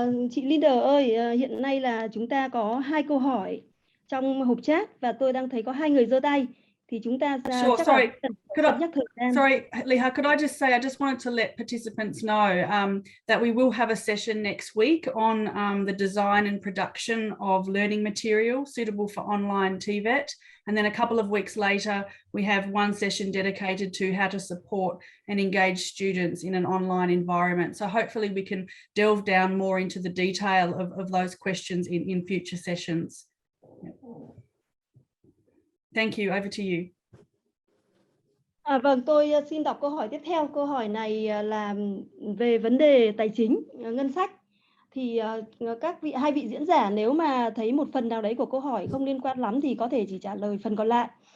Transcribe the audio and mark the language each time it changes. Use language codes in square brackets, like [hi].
[vi] chị Leader ơi, hiện nay là chúng ta có 2 câu hỏi trong hộp chat và tôi đang thấy có 2 người giơ tay, thì chúng ta [en] sure, [vi] chắc [en] sorry. [vi] là cân nhắc thời gian. [en] Sorry, Leha, could I just say, I just wanted to let participants know that we will have a session next week on the design and production of learning material suitable for online TVET. And then a couple of weeks later, we have one session dedicated to how to support and engage students in an online environment. So hopefully we can delve down more into the detail of those questions in future sessions. Thank you, over to you. [vi] Vâng, tôi xin đọc câu hỏi tiếp theo. Câu hỏi này là về vấn đề tài chính, ngân sách. Thì hai vị diễn giả nếu mà thấy một phần nào đấy của câu hỏi không liên quan lắm thì có thể chỉ trả lời phần còn lại.